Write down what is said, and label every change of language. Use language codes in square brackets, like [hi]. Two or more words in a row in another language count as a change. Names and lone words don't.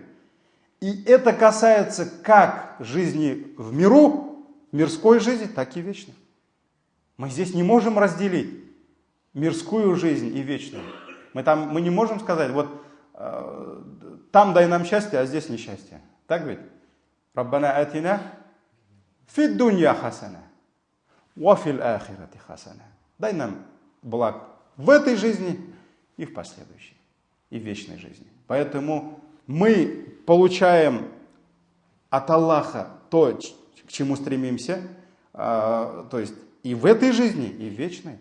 [ru] И это касается как жизни в миру, мирской жизни, так и вечной. Мы здесь не можем разделить мирскую жизнь и вечную. Мы не можем сказать, вот там дай нам счастье, а здесь несчастье. Так ведь? [ar] ربنا آتنا في الدنيا حسنة وفي الآخرة حسنة. [ru] Дай нам благ в этой жизни и в последующей, и в вечной жизни. Поэтому мы получаем от Аллаха то, к чему стремимся, то есть и в этой жизни, и в вечной.